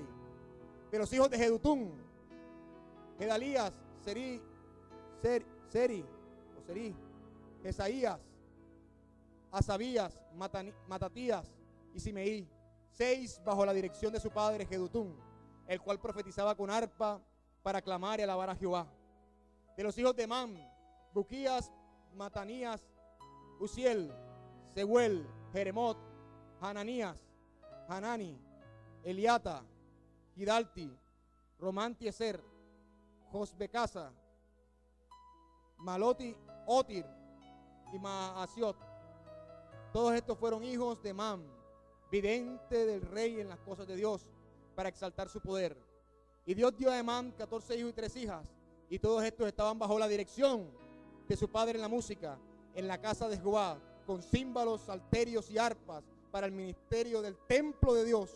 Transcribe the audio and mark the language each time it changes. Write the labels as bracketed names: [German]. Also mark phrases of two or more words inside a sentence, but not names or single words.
[Spanish] De los hijos de Jedutún, Gedalías, Seri, Jesaías, Asabías, Matatías y Simeí, 6 bajo la dirección de su padre Jedutún, el cual profetizaba con arpa para clamar y alabar a Jehová. De los hijos de Emán, Buquías, Matanías, Uziel, Seguel, Jeremot, Hananías, Hanani, Eliata, Gidalti, Romantieser, Josbecasa, Maloti, Otir y Maasiot. Todos estos fueron hijos de Emán, vidente del rey en las cosas de Dios, para exaltar su poder. Y Dios dio a Emán 14 hijos y 3 hijas, y todos estos estaban bajo la dirección de su padre en la música, en la casa de Jehová, con címbalos, salterios y arpas, para el ministerio del templo de Dios.